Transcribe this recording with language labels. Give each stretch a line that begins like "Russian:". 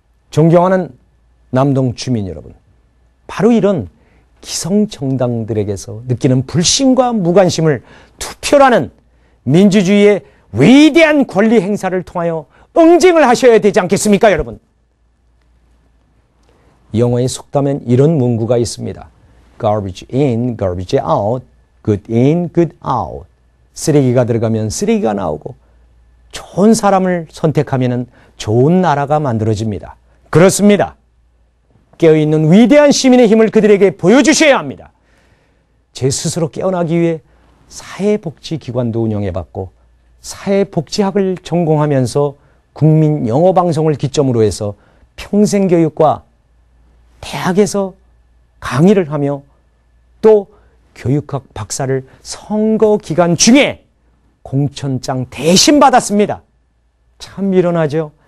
Korean: 존경하는 남동 주민 여러분, 바로 이런 기성정당들에게서 느끼는 불신과 무관심을 투표라는 민주주의의 위대한 권리 행사를 통하여 응징을 하셔야 되지 않겠습니까, 여러분? 영어의 속담엔 이런 문구가 있습니다.
English: Garbage in, garbage out, good in, good out.
Korean: 쓰레기가 들어가면 쓰레기가 나오고 좋은 사람을 선택하면 좋은 나라가 만들어집니다. 그렇습니다. 깨어있는 위대한 시민의 힘을 그들에게 보여주셔야 합니다. 제 스스로 깨어나기 위해 사회복지기관도 운영해봤고 사회복지학을 전공하면서 국민 영어방송을 기점으로 해서 평생교육과 대학에서 강의를 하며 또 교육학 박사를 선거 기간 중에 공천장 대신 받았습니다. 참 미련하죠?